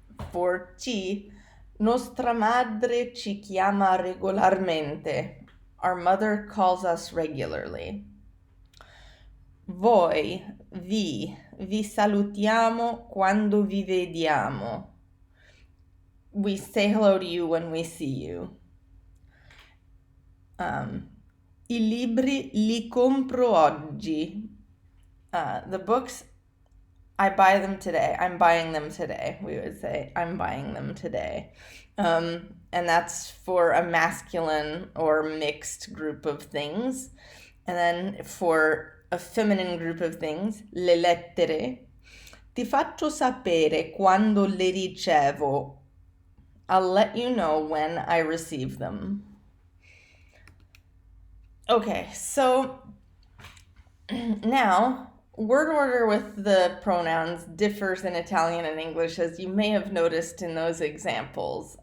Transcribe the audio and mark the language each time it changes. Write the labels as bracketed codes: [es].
[it] For ci, nostra madre ci chiama regolarmente. [en] Our mother calls us regularly. [it] Voi, vi salutiamo quando vi vediamo. [en] We say hello to you when we see you. [it] I libri li compro oggi. [en] The books, I buy them today. I'm buying them today. We would say, I'm buying them today. And that's for a masculine or mixed group of things. And then for a feminine group of things, [it] le lettere. Ti faccio sapere quando le ricevo. [en] I'll let you know when I receive them. Okay, so now word order with the pronouns differs in Italian and English, as you may have noticed in those examples.